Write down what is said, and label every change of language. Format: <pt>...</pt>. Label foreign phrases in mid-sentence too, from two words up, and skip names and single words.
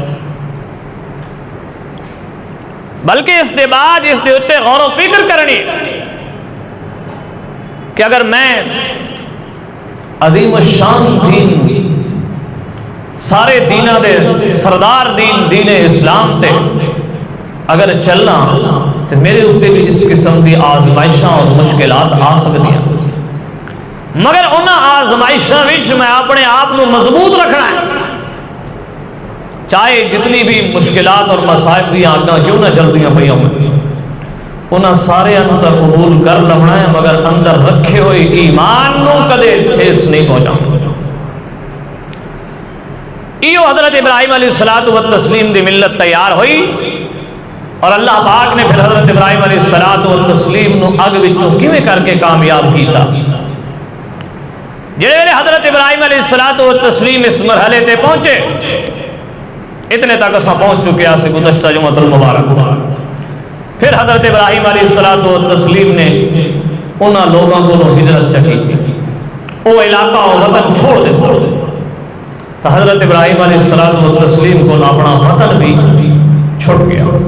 <pa>بلکہ اس دے بعد اس دے اتے غور و فکر کرنی کہ اگر میں عظیم الشان دین، سارے دینہ دے سردار دین اسلام تے اگر چلنا تو میرے اوپر بھی اس قسم کی آزمائشاں اور مشکلات آ سکتی ہیں، مگر انہاں آزمائشاں وچ میں اپنے آپ کو مضبوط رکھنا ہے، چاہے جتنی بھی مشکلات اور مصائب دی آگاں کیوں نہ چلدیاں پئیاں ہوں، انہاں سارے اندر قبول کر لونا ہے، مگر اندر رکھے ہوئے ایمان نو کدے ٹھیس نہیں پہنچانا۔ ایو حضرت ابراہیم علیہ السلام دی ملت تیار ہوئی، اور اللہ پاک نے پھر حضرت ابراہیم علیہ السلام نو اگ وچوں کیویں کر کے کامیاب کیتا۔ جڑے ویلے حضرت ابراہیم علیہ السلام اس مرحلے تے پہنچے، اتنے تک اساں پہنچ چکے ہیں گزشتہ جمعۃ المبارک۔ پھر حضرت ابراہیم علیہ السلام نے انہاں لوگوں کو ہجرت چکی، وہ علاقہ و وطن چھوڑ دے، تو حضرت ابراہیم علیہ السلام کو اپنا وطن بھی چھوڑ گیا۔</pa>